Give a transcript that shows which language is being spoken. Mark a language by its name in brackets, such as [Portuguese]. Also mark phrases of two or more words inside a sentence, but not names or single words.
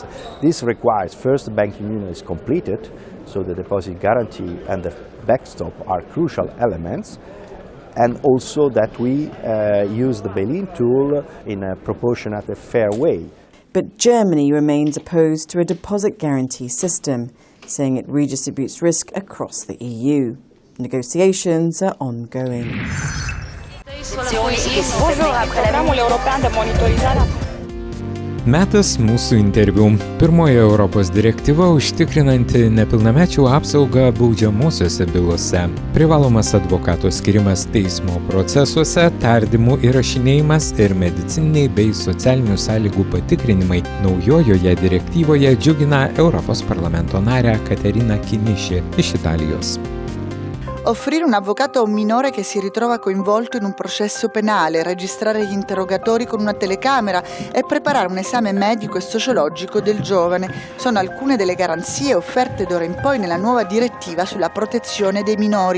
[English] This requires, first, the banking union is completed, so the deposit guarantee and the backstop are crucial elements, and also that we use the bail-in tool in a proportionate and fair way. But Germany remains opposed to a deposit guarantee system, saying it redistributes risk across the EU. Negotiations are ongoing. [Lithuanian] Metas mūsų interviu. Pirmoji Europos direktyva užtikrinanti nepilnamečių apsaugą baudžiamosiose bylose. Privalomas advokato skirimas teismo procesuose, tardymų įrašinėjimas ir medicininiai bei socialinių sąlygų patikrinimai naujojoje direktyvoje džiugina Europos parlamento narę Kateriną Kinišį iš Italijos. [Italian] Offrire un avvocato a un minore che si ritrova coinvolto in un processo penale, registrare gli interrogatori con una telecamera e preparare un esame medico e sociologico del giovane sono alcune delle garanzie offerte d'ora in poi nella nuova direttiva sulla protezione dei minori.